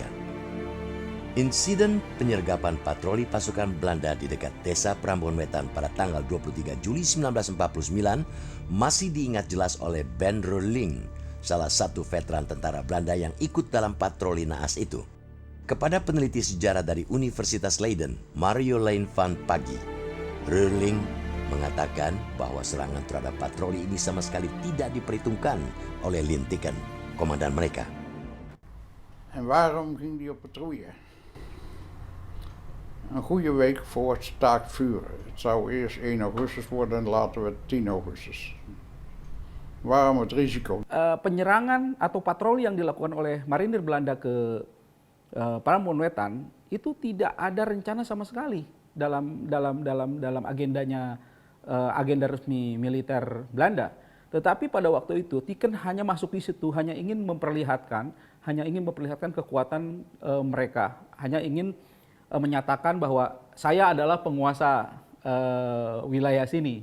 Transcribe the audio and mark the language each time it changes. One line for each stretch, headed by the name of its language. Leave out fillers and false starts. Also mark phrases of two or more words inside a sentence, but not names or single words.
Indonesian: Insiden penyergapan patroli pasukan Belanda di dekat desa Prambon Wetan pada tanggal 23 Juli 1949 masih diingat jelas oleh Ben Roeling, salah satu veteran tentara Belanda yang ikut dalam patroli naas itu. Kepada peneliti sejarah dari Universitas Leiden, Mario Lane van Paggi, Roeling mengatakan bahwa serangan terhadap patroli ini sama sekali tidak diperhitungkan oleh Lintiken, komandan mereka.
Dutch: En waarom ging die op patrouille? Een goede week voor het staakt vuren. Het zou eerst 1 augustus worden en later werd 10 augustus. Waarom het risico?
Indonesian: Penyerangan atau patroli yang dilakukan oleh marinir Belanda ke Prambon Wetan itu tidak ada rencana sama sekali dalam agendanya, agenda resmi militer Belanda. Tetapi pada waktu itu Tiken hanya masuk di situ, hanya ingin memperlihatkan kekuatan mereka, hanya ingin menyatakan bahwa saya adalah penguasa wilayah sini.